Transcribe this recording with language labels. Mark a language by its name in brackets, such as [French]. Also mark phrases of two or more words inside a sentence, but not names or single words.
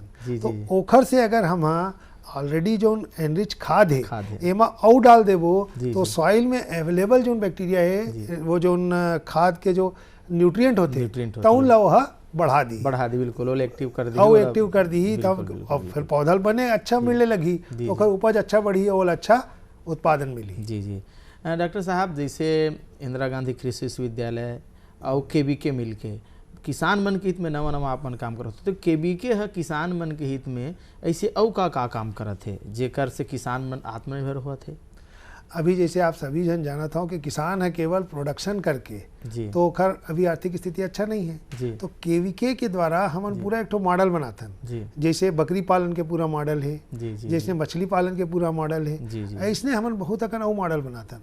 [Chhattisgarhi] तो ओखर से अगर हम ऑलरेडी जो एनरिच खाद है एमा और डाल देबो तो सॉइल में अवेलेबल जो बैक्टीरिया है वो जो खाद के जो न्यूट्रिएंट होते तो उन ला बढ़ा दी बिल्कुल एक्टिव कर दी तब और फिर पौधा बने अच्छा मिलने लगी तो ओकर उपज अच्छा बढ़ी और अच्छा उत्पादन मिली। जी डॉक्टर साहब, जैसे इंदिरा गांधी कृषि विश्वविद्यालय और केवीके मिल के किसान मन के हित में नवा नवा अपन काम करत तो केवीके है किसान मन के हित में ऐसे और का काम करत है जेकर से किसान मन आत्मनिर्भर होत है? अभी जैसे आप सभी जन जानत हो कि किसान है केवल प्रोडक्शन करके तो खैर अभी आर्थिक स्थिति अच्छा नहीं है। तो केवीके के द्वारा हमन पूरा एक तो मॉडल बनाथन, जैसे बकरी पालन के पूरा मॉडल है, जैसे मछली पालन के पूरा मॉडल है, ऐसने हमन बहुत अकन और मॉडल बनाथन।